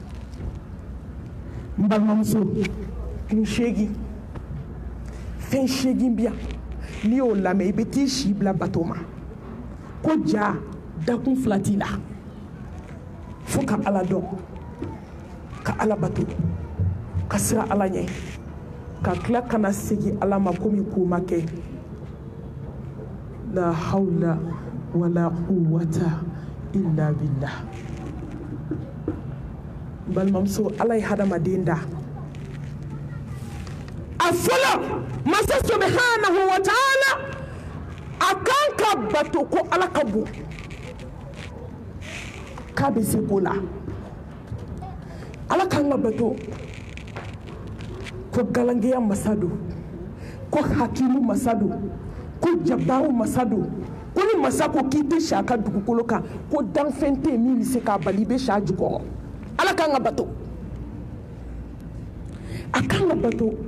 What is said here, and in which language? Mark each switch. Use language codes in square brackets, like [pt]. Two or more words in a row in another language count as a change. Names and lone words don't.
[bm] n balimamuso kun seegin fɛn seegin bi yan n'i y'o lamɛn i bɛ t'i si bila bato ma ko ja dakun fila t'i la fo ka ala dɔn ka ala bato ka sira ala ɲɛ ka tila kana segin ala ma komi ko ma kɛ [ar] لا حول ولا قوة إلا بالله [bm] balimamuso ala ye hadamaden da a fɔlɔ masa [ar] سبحانه وتعالى [bm] a kan ka bato ko ala ka bon k'a bɛ se ko la ala kan ka bato ko galangeya masa don ko hakimu masa don ko jabaru masa don ko ni masa ko k'i tɛ si a ka dugukolo kan ko danfɛn tɛ yen min bɛ se k'a bali i bɛ si a jukɔrɔ ala kan ka bato a kan ka bato